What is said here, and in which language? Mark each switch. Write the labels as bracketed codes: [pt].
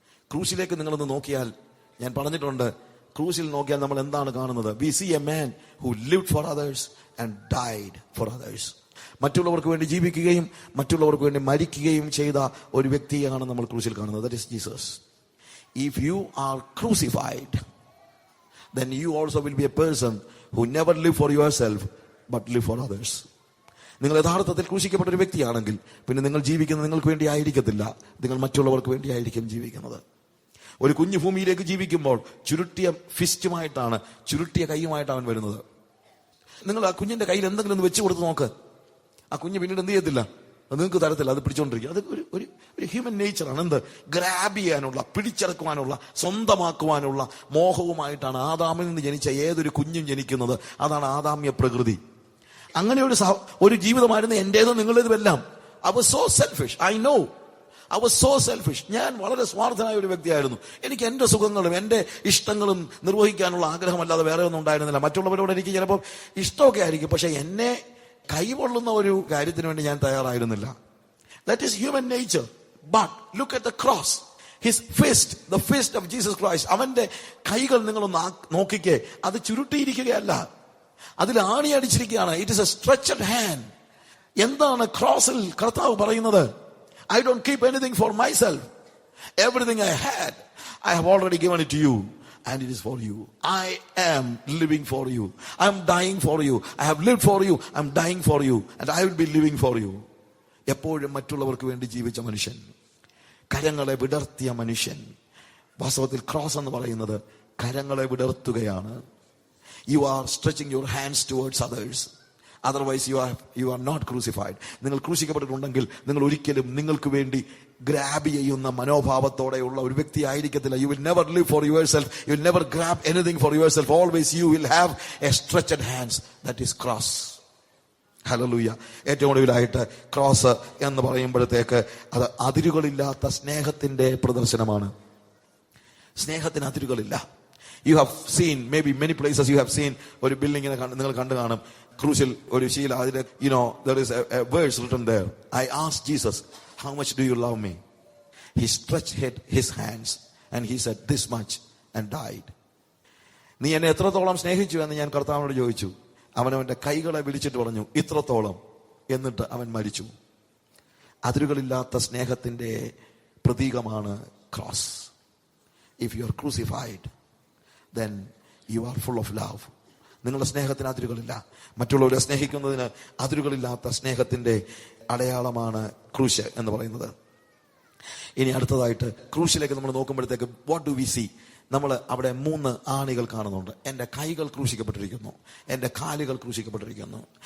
[ml] ക്രൂശിലേക്ക് നിങ്ങളൊന്ന് നോക്കിയാൽ, ഞാൻ പറഞ്ഞിട്ടുണ്ട്, ക്രൂശിൽ നോക്കിയാൽ നമ്മൾ എന്താണ് കാണുന്നത്? [en] We see a man who lived for others and died for others. [ml] മറ്റുള്ളവർക്ക് വേണ്ടി ജീവിക്കുകയും മറ്റുള്ളവർക്ക് വേണ്ടി മരിക്കുകയും ചെയ്ത ഒരു വ്യക്തിയാണ് നമ്മൾ ക്രൂശിൽ കാണുന്നത്. [en] That is Jesus. If you are crucified, then you also will be a person who never live for yourself but live for others. [ml] നിങ്ങൾ യഥാർത്ഥത്തിൽ ക്രൂശിക്കപ്പെട്ട ഒരു വ്യക്തിയാണെങ്കിൽ പിന്നെ നിങ്ങൾ ജീവിക്കുന്നത് നിങ്ങൾക്ക് വേണ്ടി ആയിരിക്കത്തില്ല, നിങ്ങൾ മറ്റുള്ളവർക്ക് വേണ്ടി ആയിരിക്കും ജീവിക്കുന്നത്. ഒരു കുഞ്ഞു ഭൂമിയിലേക്ക് ജീവിക്കുമ്പോൾ ചുരുട്ടിയ ഫിസ്റ്റുമായിട്ടാണ്, ചുരുട്ടിയ കൈയുമായിട്ടാണ് അവൻ വരുന്നത്. നിങ്ങൾ ആ കുഞ്ഞിന്റെ കയ്യിൽ എന്തെങ്കിലും ഒന്ന് വെച്ച് കൊടുത്ത് നോക്ക്, ആ കുഞ്ഞ് പിന്നീട് എന്ത് ചെയ്യത്തില്ല, അത് നിങ്ങൾക്ക് തരത്തില്ല, അത് പിടിച്ചോണ്ടിരിക്കും. അത് ഒരു ഹ്യൂമൻ നേച്ചറാണ്. എന്ത്? ഗ്രാബ് ചെയ്യാനുള്ള, പിടിച്ചെടുക്കുവാനുള്ള, സ്വന്തമാക്കുവാനുള്ള മോഹവുമായിട്ടാണ് ആദാമിൽ നിന്ന് ജനിച്ച ഏതൊരു കുഞ്ഞും ജനിക്കുന്നത്. അതാണ് ആദാമ്യ പ്രകൃതി. അങ്ങനെ ഒരു ജീവിതമായിരുന്നു എന്റേതും നിങ്ങളുടേതുമെല്ലാം. [en] I was so selfish, I know. I was so selfish. [ml] ഞാൻ വളരെ സ്വാർത്ഥനായ ഒരു വ്യക്തിയായിരുന്നു. എനിക്ക് എന്റെ സുഖങ്ങളും എന്റെ ഇഷ്ടങ്ങളും നിർവഹിക്കാനുള്ള ആഗ്രഹമല്ലാതെ വേറെ ഒന്നും ഉണ്ടായിരുന്നില്ല. മറ്റുള്ളവരോട് എനിക്ക് ചിലപ്പോൾ ഇഷ്ടമൊക്കെ ആയിരിക്കും, പക്ഷെ എന്നെ കൈകൊള്ളുന്ന ഒരു കാര്യത്തിന് വേണ്ടി ഞാൻ തയ്യാറായിരുന്നില്ല. [en] That is human nature. But look at the cross. His fist, the fist of Jesus Christ. [ml] അവന്റെ കൈകൾ നിങ്ങളൊന്ന് നോക്കിക്കേ, അത് ചുരുട്ടിയിരിക്കുകയല്ല, അതിൽ ആണി അടിച്ചിരിക്കുകയാണ്. [en] It is a stretched hand. [ml] എന്താണ് ക്രോസിൽ കർത്താവ് പറയുന്നത്? [en] I don't keep anything for myself. Everything I had, I have already given it to you. And it is for you. I am living for you. I am dying for you. I have lived for you. I am dying for you. And I will be living for you. [ml] എപ്പോഴും മറ്റുള്ളവർക്ക് വേണ്ടി ജീവിച്ച മനുഷ്യൻ, കരങ്ങളെ വിടർത്തിയ മനുഷ്യൻ. വാസ്തവത്തിൽ cross എന്ന് പറയുന്നത് കരങ്ങളെ വിടർത്തുകയാണ്. [en] You are stretching your hands towards others. Otherwise you are not crucified. [ml] നിങ്ങൾ ക്രൂശിക്കപ്പെട്ടിട്ടുണ്ടെങ്കിൽ നിങ്ങൾ ഒരിക്കലും നിങ്ങൾക്ക് വേണ്ടി ഗ്രാബ് ചെയ്യുന്ന മനോഭാവത്തോടെയുള്ള ഒരു വ്യക്തി ആയിരിക്കത്തില്ല. [en] You will never live for yourself. You will never grab anything for yourself. Always you will have a stretched hands. That is cross. Hallelujah. [ml] ഏറ്റവും ഒടുവിലായിട്ട് ക്രോസ് എന്ന് പറയുമ്പോഴത്തേക്ക് അത് അതിരുകളില്ലാത്ത സ്നേഹത്തിന്റെ പ്രദർശനമാണ്. സ്നേഹത്തിന് അതിരുകളില്ല. [en] You have seen maybe many places. You have seen [ml] ഒരു ബിൽഡിങ്ങിനെ നിങ്ങൾ കണ്ടു കാണും. ക്രൂശിൽ ഒരു ശീല, അതിൽ [en] there is a verse written there. I asked Jesus, how much do you love me? He stretched his hands and he said this much and died. [ml] നീ എന്നെ എത്രത്തോളം സ്നേഹിച്ചു എന്ന് ഞാൻ കർത്താവിനോട് ചോദിച്ചു. അവനവന്റെ കൈകളെ വിളിച്ചിട്ട് പറഞ്ഞു ഇത്രത്തോളം. എന്നിട്ട് അവൻ മരിച്ചു. അതിരുകളില്ലാത്ത സ്നേഹത്തിന്റെ പ്രതീകമാണ് cross. [en] If you are crucified, then you are full of love. [ml] നിങ്ങളുടെ സ്നേഹത്തിന് അതിരുകളില്ല. മറ്റുള്ളവരെ സ്നേഹിക്കുന്നതിന് അതിരുകളില്ലാത്ത സ്നേഹത്തിന്റെ അടയാളമാണ് ക്രൂശ് എന്ന് പറയുന്നത്. ഇനി അടുത്തതായിട്ട് ക്രൂശിലേക്ക് നമ്മൾ നോക്കുമ്പോഴത്തേക്ക് [en] What do we see? [ml] നമ്മൾ അവിടെ 3 ആണികൾ കാണുന്നുണ്ട്. എന്റെ കൈകൾ ക്രൂശിക്കപ്പെട്ടിരിക്കുന്നു, എന്റെ കാലുകൾ ക്രൂശിക്കപ്പെട്ടിരിക്കുന്നു.